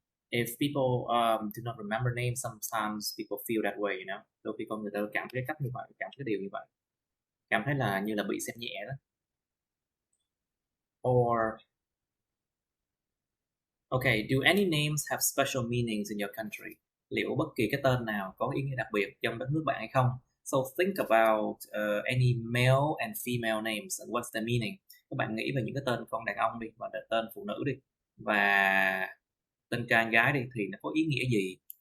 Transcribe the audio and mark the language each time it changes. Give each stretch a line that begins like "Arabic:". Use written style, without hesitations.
English: If people do not remember names, sometimes people feel that way, you know.
Vietnamese: Đôi khi con người ta cảm thấy cách như vậy, cảm thấy điều như vậy, cảm thấy là như là bị xem nhẹ đó.
English: Or okay, do any names have special meanings in your country?
Vietnamese: Liệu bất kỳ cái tên nào có ý nghĩa đặc biệt trong đất nước bạn hay không?
English: So think about any male and female names and what's the meaning.
Vietnamese: Các bạn nghĩ về những cái tên con đàn ông đi và tên phụ nữ đi, và tên trai gái đi, thì nó có ý nghĩa gì?